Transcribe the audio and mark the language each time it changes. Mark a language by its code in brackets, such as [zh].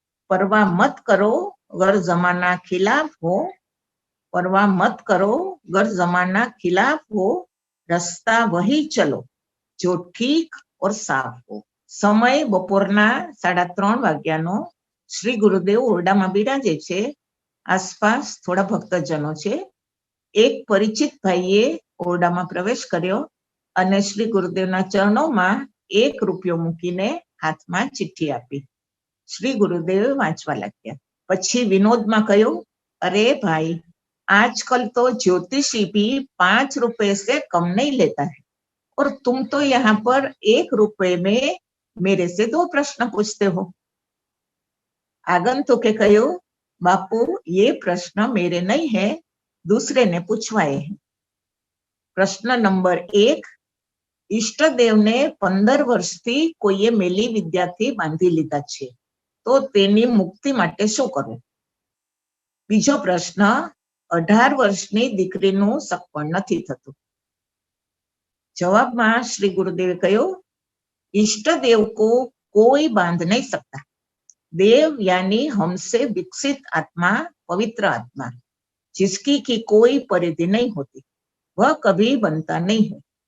[hi] परवाह मत करो अगर जमाना खिलाफ हो, परवाह मत करो अगर जमाना खिलाफ हो, रास्ता वही चलो जो ठीक और साफ हो। [gu] समय बपोરના 3:30 વાગ્યાનો। શ્રી ગુરુદેવ ઓરડામાં બિરાજે છે, આસપાસ થોડા ભક્તજનો છે। એક પરિચિત ભાઈએ ઓરડામાં પ્રવેશ કર્યો અને શ્રી ગુરુદેવના ચરણોમાં 1 રૂપિયો મૂકીને હાથમાં ચિઠ્ઠી આપી। શ્રી ગુરુદેવ વાંચવા લાગ્યા। પછી વિનોદમાં કહ્યું, અરે ભાઈ, [hi] आजकल तो ज्योतिषी भी 5 रुपए से कम नहीं लेता है और तुम तो यहाँ पर 1 रुपए में मेरे से 2 प्रश्न पूछते हो। [gu] आगंतुके કહ્યું, [hi] बापू, ये प्रश्न मेरे नहीं है, दूसरे ने पूछवाए हैं। प्रश्न नंबर 1, [gu] ઈષ્ટદેવને 15 વર્ષથી કોઈએ મેલી વિદ્યાથી બાંધી લીધા છે, તો તેની મુક્તિ માટે શું કરવું? બીજો પ્રશ્ન, 18 વર્ષની દીકરીનું સગપણ નથી થતું. જવાબમાં શ્રી ગુરુદેવે કહ્યું, ઈષ્ટદેવ [hi] को कोई बांध नहीं सकता. देव यानी हमसे विकसित आत्मा, पवित्र आत्मा, जिसकी की कोई परिधि नहीं होती, वह कभी बनता नहीं है.